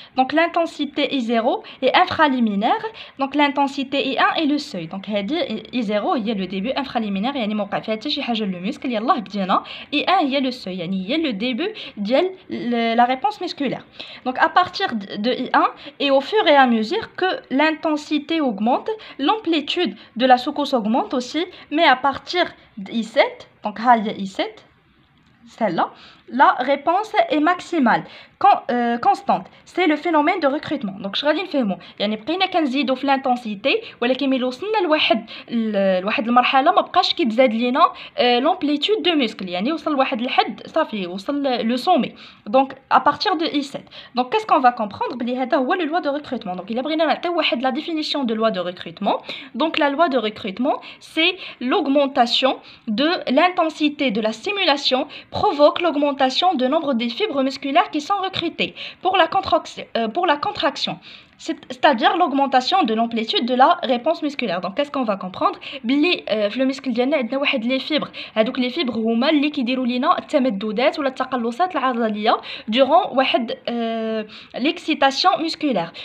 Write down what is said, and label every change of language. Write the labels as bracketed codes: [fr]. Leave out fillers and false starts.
[fr] Donc l'intensité I0 est infraliminaire, donc l'intensité I1 est le seuil. [ar] Donc I0 هي [fr] le début infraliminaire [ar] يعني موقع فيها حتى شي حاجه لو muscle يلاه بدينا. [fr] I1 هي le seuil يعني هي le début [ar] ديال [fr] la réponse musculaire. Donc à partir de I1 et au fur et à mesure que l'intensité augmente, l'amplitude de la secousse augmente aussi, mais à partir de I7, donc I7, celle-là, la réponse est maximale, constante. C'est le phénomène de recrutement. [ar] Donc je غادي نفهمو يعني بقينا كنزيدو في l'intensité ولكن ملي وصلنا لواحد المرحله ما بقاش كيتزاد لينا [fr] l'amplitude de muscle [ar] يعني وصل لواحد الحد صافي وصل [fr] le sommet. Donc à partir de I7. Donc qu'est-ce qu'on va comprendre [ar] بلي هذا هو [fr] le loi de recrutement. Donc il [ar] بغينا نعطيو واحد [fr] la définition de loi de recrutement. Donc la loi de recrutement c'est l'augmentation de l'intensité de la stimulation provoque l'augmentation du nombre des fibres musculaires qui sont recrutées pour la contraction. C'est-à-dire l'augmentation de l'amplitude de la réponse musculaire. Donc qu'est-ce qu'on va comprendre [ar] بلي في المسكل ديالنا عندنا واحد لي فيبر هذوك لي فيبر هما اللي كيديروا لينا التمددات ولا التقلصات العضليه durant واحد [fr] l'excitation musculaire.